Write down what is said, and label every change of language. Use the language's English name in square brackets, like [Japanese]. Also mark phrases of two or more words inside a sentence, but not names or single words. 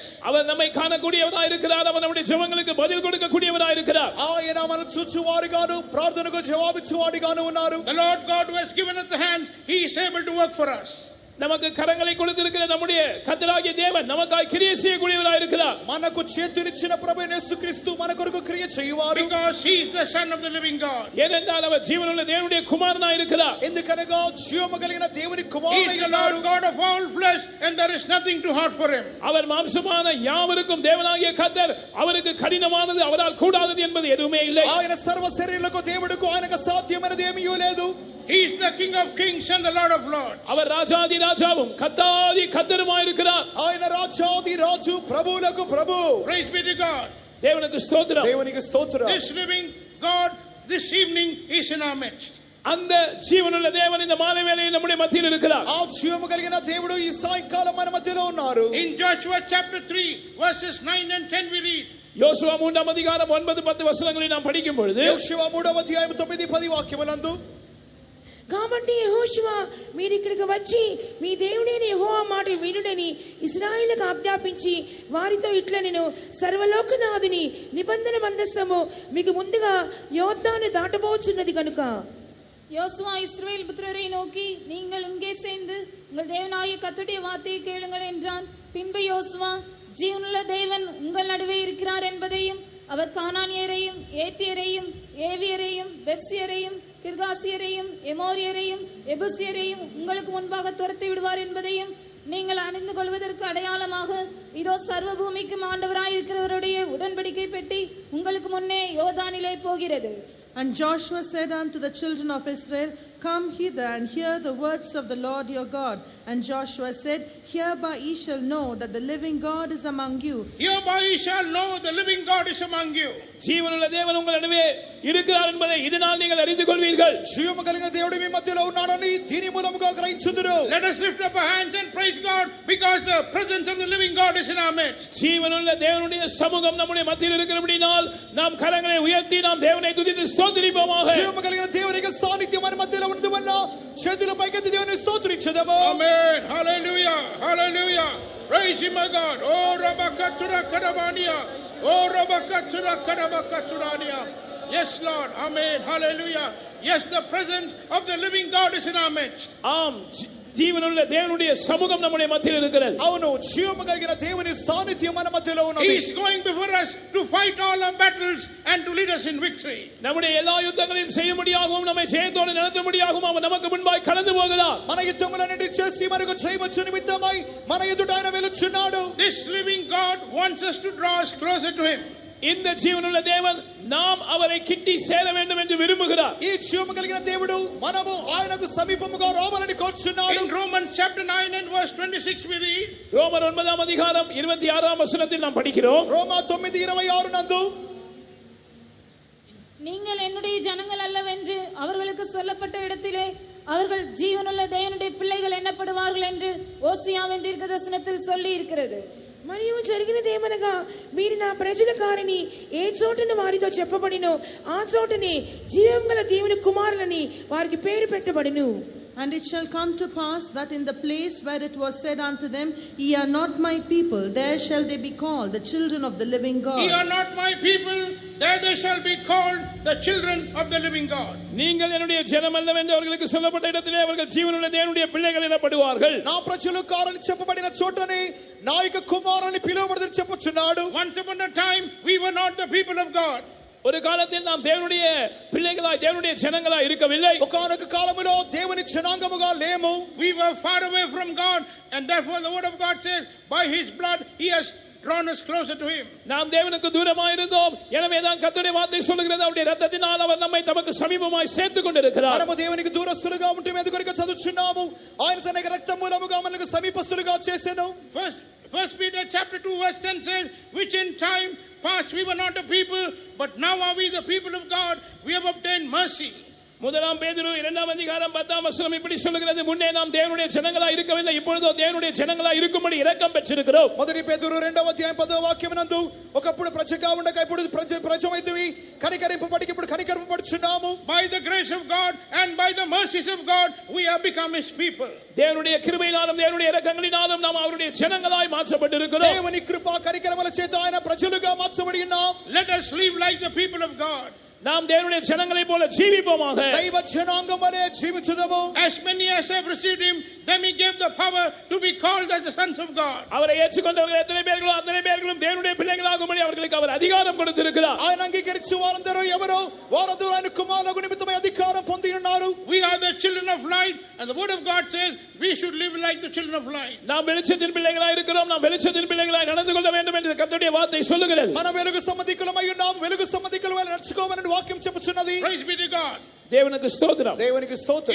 [Tamil] அவர் நம்மை காணக்கூடியவனாய் இருக்கிறார். அவர் நம்முடைய ஜெபங்களுக்கு பதில் கொடுக்கக்கூடியவனாய் இருக்கிறார். [Telugu] ఆయన మనల్ని చూచువారుగాను ప్రార్థనకు జవాబిచ్చువాడిగాను ఉన్నారు. [English] The Lord God who has given us the hand, He is able to work for us. [Tamil] நமக்கு கரங்களை கொடுத்திருக்கிற நம்முடைய கர்த்தராகிய தேவன் நமக்காய் கிரியை செய்யக்கூடியவராய் இருக்கிறார். [Telugu] మనకు చేతునిచ్చిన ప్రభువైన యేసుక్రీస్తు మన కొరకు క్రియ చేయువారు. [English] Because He is the Son of the living God. [Tamil] ஏனென்றால் அவர் ஜீவனுள்ள தேவனுடைய குமாரனாய் இருக்கிறார். [Telugu] ఎందుకనగా జీవము కలిగిన దేవుని [English] He is [Telugu] కుమారుడై [English] the Lord God of all flesh, and there is nothing too hard for Him. [Tamil] அவர் மாம்சமான யாவருக்கும் தேவனாகிய கர்த்தர், அவருக்கு கடினமானது அவரால் கூடாதது என்பது எதுவுமே இல்லை. [Telugu] ఆయన సర్వ శరీరులకు దేవుడుకు ఆయనకు సాధ్యమైనది ఏమీ లేదు. [English] He is the King of kings and the Lord of lords. [Tamil] அவர் ராஜாதி ராஜாவும் கர்த்தாதி கர்த்தருமாய் இருக்கிறார். [Telugu] ఆయన రాజాది రాజు ప్రభువులకు ప్రభు. [English] Praise be to God. [Tamil] தேவனுக்கு ஸ்தோத்திரம். [Telugu] దేవునికి స్తోత్రం. [English] This living God this evening is in our midst. [Tamil] அந்த ஜீவனுள்ள தேவன் இந்த மாலை வேளையில் நம்முடைய மத்தியில் இருக்கிறார். [Telugu] ఆ జీవము కలిగిన దేవుడు ఈ సాయంకాలం మన మధ్యలో ఉన్నారు. [English] In Joshua chapter 3 verses 9 and 10 we read. [Tamil] யோசுவா 3ஆம் அதிகாரம் 9-10 వచనங்களை நாம் படிக்கும் பொழுது [Telugu] యోషువ 3వ అధ్యాయం 9-10 వాక్యములందు కాబట్టి యెహోషువ మీరు ఇక్కడికి వచ్చి మీ దేవుడైన యెహోవా మాట వినుడని ఇశ్రాయేలుకు ఆజ్ఞాపించి వారితో ఇట్లా నేను సర్వలోకనాథుని నిబంధన మందస్తము మీకు ముందుగా యోర్దాను దాటబోచున్నది కనుక [Tamil] யோசுவா இஸ்ரவேல் புத்திரரை நோக்கி நீங்கள் இங்கே சேர்ந்து உங்கள் தேவனாகிய கர்த்தருடைய வார்த்தையை கேளுங்கள் என்றான். பின்பு யோசுவா ஜீவனுள்ள தேவன் உங்கள் நடுவே இருக்கிறார் என்பதையும் அவர் கானானியரையும் ஏத்தியரையும் ஏவியரையும் பெர்சியரையும் கிர்காசியரையும் எமோரியரையும் எபுசியரையும் உங்களுக்கு முன்பாக துரத்தி விடுவார் என்பதையும் நீங்கள் அறிந்து கொள்வதற்கு அடையாளமாக இதோ சர்வ பூமிக்கும் ஆண்டவராய் இருக்கிறவருடைய உடன்படிக்கை பெட்டி உங்களுக்கு முன்னே யோர்தானிலே போகிறது. [English] And Joshua said unto the children of Israel, Come hither and hear the words of the Lord your God. And Joshua said, Hereby ye shall know that the living God is among you. Hereby ye shall know the living God is among you. [Tamil] ஜீவனுள்ள தேவன் உங்கள் நடுவே இருக்கிறார் என்பதை இதனால் நீங்கள் அறிந்து கொள்வீர்கள். [Telugu] జీవము కలిగిన దేవుడు మీ మధ్యలో ఉన్నాడని దీని మూలముగా గ్రహించుదురు. [English] Let us lift up our hands and praise God because the presence of the living God is in our midst. [Tamil] ஜீவனுள்ள தேவனுடைய சமூகம் நம்முடைய மத்தியில் இருக்கிறபடியால் நாம் கரங்களை உயர்த்தி நாம் தேவனை துதித்து ஸ்தோத்திரிப்போமாக. [Telugu] జీవము కలిగిన దేవుని యొక్క సాన్నిధ్యం మన మధ్యలో ఉండడం వల్ల చేతుల పైకెత్తి దేవుని స్తోత్రించుదాము. [English] Amen. Hallelujah. Hallelujah. Praise Him, my God. Oh, Rabakatura Kadabania. Oh, Rabakatura Kadabakaturania. Yes, Lord. Amen. Hallelujah. Yes, the presence of the living God is in our midst. [Tamil] ஆம், ஜீவனுள்ள தேவனுடைய சமூகம் நம்முடைய மத்தியில் இருக்கிறது. [Telugu] అవును, జీవము కలిగిన దేవుని సాన్నిధ్యం మన మధ్యలో ఉన్నది. [English] He is going before us to fight all our battles and to lead us in victory. [Tamil] நம்முடைய எல்லா யுத்தங்களையும் செய்யும்படியாகவும் நம்மை ஜெயத்தோடு நடத்தும்படியாகவும் அவர் நமக்கு முன்பாய் கடந்து போகிறார். [Telugu] మన యుద్ధములన్నిటి చేసి మనకు జయవచ్చు నిమిత్తమై మన ఎదుట ఆయన వెలుచున్నాడు. [English] This living God wants us to draw us closer to Him. [Tamil] இந்த ஜீவனுள்ள தேவன் நாம் அவரை கிட்டி சேர வேண்டும் என்று விரும்புகிறார். [Telugu] ఈ జీవము కలిగిన దేవుడు మనము ఆయనకు సమీపముగా రావాలని కోరుచున్నాడు. [English] In Romans chapter 9 and verse 26 we read, [Tamil] ரோமர் 9ஆம் அதிகாரம் 26ஆம் வசனத்தில் நாம் படிக்கிறோம். [Telugu] రోమా 9:26 నందు [Tamil] நீங்கள் என்னுடைய ஜனங்கள் அல்லவென்று அவர்களுக்கு சொல்லப்பட்ட இடத்திலே அவர்கள் ஜீவனுள்ள தேவனுடைய பிள்ளைகள் எண்ணப்படுவார்கள் என்று ஓசியாவின் தீர்க்கதரிசனத்தில் சொல்லி இருக்கிறது. [Telugu] మరియు జరిగినదేమనగా మీరు నా ప్రజల కారని ఏ చోటను వారితో చెప్పబడినో ఆ చోటనే జీవం గల దేవుని కుమారులని వారికి పేరు పెట్టబడును. [English] And it shall come to pass that in the place where it was said unto them, Ye are not my people, there shall they be called the children of the living God. Ye are not my people, there they shall be called the children of the living God. [Tamil] நீங்கள் என்னுடைய ஜனம் அல்லவென்று அவர்களுக்கு சொல்லப்பட்ட இடத்திலே அவர்கள் ஜீவனுள்ள தேவனுடைய பிள்ளைகள் எனப்படுவார்கள். [Telugu] నా ప్రజలు కారని చెప్పబడిన చోటనే నా యొక్క కుమారుని పిలువబడదని చెప్పుచున్నాడు. [English] Once upon a time we were not the people of God. [Tamil] ஒரு காலத்தில் நாம் தேவனுடைய பிள்ளைகளாய் தேவனுடைய ஜனங்களாய் இருக்கவில்லை. [Telugu] ఒకానొక కాలములో దేవుని జనాంగముగా లేము. [English] We were far away from God, and therefore the word of God says, by his blood he has drawn us closer to him. [Tamil] நாம் தேவனுக்கு தூரமாய் இருந்தோம், எனவே தான் கர்த்தருடைய வார்த்தை சொல்கிறது அவருடைய இரத்தத்தினால் அவர் நம்மை தமக்கு சமீபமாய் சேர்த்துக் கொண்டிருக்கிறார். [Telugu] మనము దేవునికి దూరస్తులుగా ఉంటే ఎందుకొరకు చదువుచున్నాము? ఆయన తన రక్తం మూలముగా మనకు సమీపస్తులుగా చేసెను. [English] First Peter chapter 2 verse 10 says, which in time past we were not a people, but now are we the people of God, we have obtained mercy. [Tamil] முதலாம் பேதுரு 2ஆம் அதிகாரம் 10ஆம் வசனம் இப்படி சொல்கிறது, முன்னே நாம் தேவனுடைய ஜனங்களாய் இருக்கவில்லை, இப்பொழுதோ தேவனுடைய ஜனங்களாய் இருக்கும்படி இரக்கம் பெற்றிருக்கிறோம். [Telugu] మొదటి పేతురు 2వ అధ్యాయం 10వ వాక్యమునందు ఒకప్పుడు ప్రజగా ఉండగా ఇప్పుడు ప్రజమైతివి, కనికరింపబడికి ఇప్పుడు కనికరింపబడుచున్నాము. [English] By the grace of God and by the mercies of God we have become his people. [Tamil] தேவனுடைய கிருபையினாலும் தேவனுடைய இரக்கங்களினாலும் நாம் அவருடைய ஜனங்களாய் மாற்றப்பட்டிருக்கிறோம். [Telugu] దేవుని కృప కనికరముల చేత ఆయన ప్రజలుగా మార్చబడి ఉన్నాం. [English] Let us live like the people of God. [Tamil] நாம் தேவனுடைய ஜனங்களைப் போல ஜீவிப்போமாக. [Telugu] దైవ జనాంగం వలె జీవించుదాము. [English] As many as have received him, them he gave the power to be called as the sons of God. [Tamil] அவரை ஏற்றுக்கொண்டவர்கள் எத்தனை பேர்களோ அத்தனை பேர்களும் தேவனுடைய பிள்ளைகளாகும்படி அவர்களுக்கு அவர் அதிகாரம் கொடுத்திருக்கிறார். [Telugu] ఆయన అంగీకరించు వారందరూ ఎవరో వారందరూ ఆయన కుమారులకు నిమిత్తమై అధికారం పొంది ఉన్నారు. [English] We are the children of light, and the word of God says we should live like the children of light. [Tamil] நாம் வெளிச்சத்தின் பிள்ளைகளாய் இருக்கிறோம், நாம் வெளிச்சத்தின் பிள்ளைகளாய் நடந்து கொள்ள வேண்டும் என்று கர்த்தருடைய வார்த்தை சொல்லுகிறது. [Telugu] మనం వెలుగు సంబంధికులమై ఉన్నాం, వెలుగు సంబంధికులమై నడుచుకోవాలని వాక్యం చెప్పుచున్నది. [English] Praise be to God. [Tamil] தேவனுக்கு ஸ்தோத்திரம். [Telugu] దేవునికి స్తోత్రం.